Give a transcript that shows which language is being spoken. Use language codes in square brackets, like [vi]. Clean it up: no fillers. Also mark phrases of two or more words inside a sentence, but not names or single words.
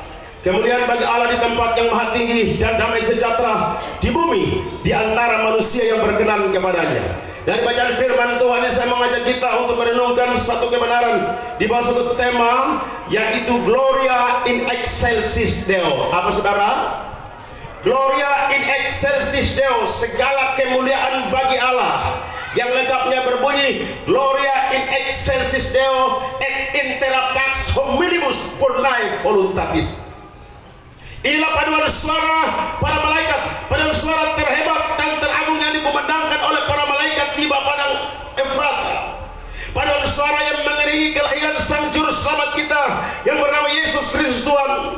[id] Kemuliaan bagi Allah di tempat yang maha tinggi, dan damai sejahtera di bumi di antara manusia yang berkenan kepadanya. Dari bacaan firman Tuhan ini saya mengajak kita untuk merenungkan satu kebenaran di bawah satu tema, yaitu [la] Gloria in excelsis Deo. [id] Apa saudara? [la] Gloria in excelsis Deo, [id] segala kemuliaan bagi Allah. Yang lengkapnya berbunyi [la] Gloria in excelsis Deo et intera pax hominibus burnae voluntatis. [id] Inilah paduan suara para malaikat, paduan suara terhebat dan teragung yang dikumandangkan oleh para malaikat di padang Efrata. Paduan suara yang mengiringi kelahiran sang juru selamat kita yang bernama Yesus Kristus Tuhan.